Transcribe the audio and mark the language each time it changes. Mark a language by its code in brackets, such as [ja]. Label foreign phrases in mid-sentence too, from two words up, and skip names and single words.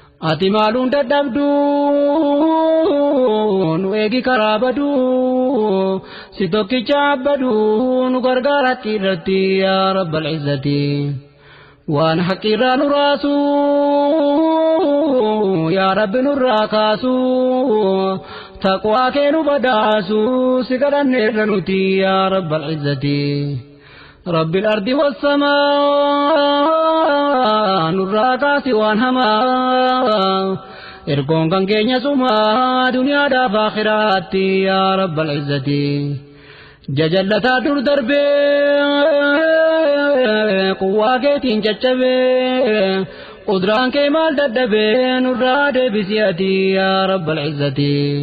[om] Ati maaluun dadhabdu, nu eegi karaa badu, si tokkicha abbadu, nu gargaara qirratti [ar] يا رب العزة. [om] Waan haqqi irraa nu raasu, yaa Rabbi nurraa kaasu, taqwaa kee nu badaasu, si kadhanneerra nuti [ar] يا رب العزة. رب الأرض والسماء، [om] nurraa kaasi waan hamaa. Ergoon kan keenya suma, duniyaadhaaf aakhiraatti, [ar] يا رب العزة. [om] Jajallataa dur darbee, quwwaa keetiin caccabee, qudraan kee maal dadhabee, nurraa deebisi ati, [ar] يا رب العزة.